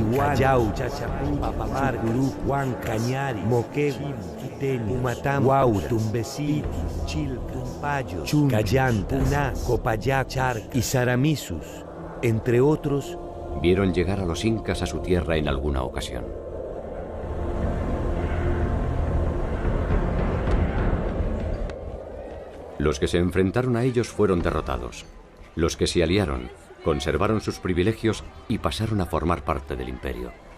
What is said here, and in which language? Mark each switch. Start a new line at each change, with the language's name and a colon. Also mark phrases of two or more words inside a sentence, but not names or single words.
Spanish: Callao, Papamar, Chucuruc, Huanca, Cañari, Moquegua, Quiteño, Humatam, Huaura, Tumbesí, Chilca, Tumpayo, Chunca, Callanta, Puná, Copayac, Charca y Saramisus, entre otros, vieron llegar a los incas a su tierra en alguna ocasión. Los que se enfrentaron a ellos fueron derrotados. Los que se aliaron conservaron sus privilegios y pasaron a formar parte del imperio.